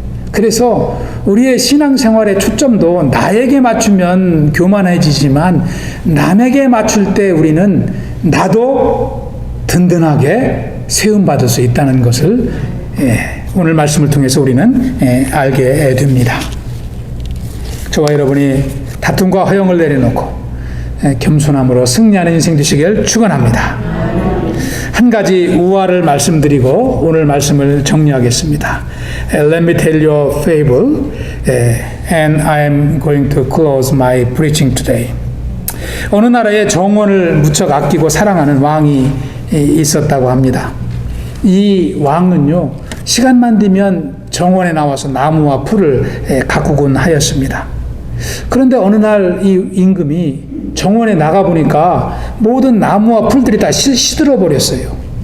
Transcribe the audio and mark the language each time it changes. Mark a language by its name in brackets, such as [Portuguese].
[Korean] 그래서 우리의 신앙생활의 초점도 나에게 맞추면 교만해지지만 남에게 맞출 때 우리는 나도 든든하게 세움받을 수 있다는 것을 오늘 말씀을 통해서 우리는 알게 됩니다. 저와 여러분이 다툼과 허영을 내려놓고 겸손함으로 승리하는 인생 되시길 축원합니다. 한 가지 우화를 말씀드리고 오늘 말씀을 정리하겠습니다. [English] Let me tell you a fable, and I am going to close my preaching today. [Korean] 어느 나라에 정원을 무척 아끼고 사랑하는 왕이 있었다고 합니다. 이 왕은요, 시간만 되면 정원에 나와서 나무와 풀을 가꾸곤 하였습니다. 그런데 어느 날 이 임금이 정원에 나가보니까 모든 나무와 풀들이 다 시들어 버렸어요.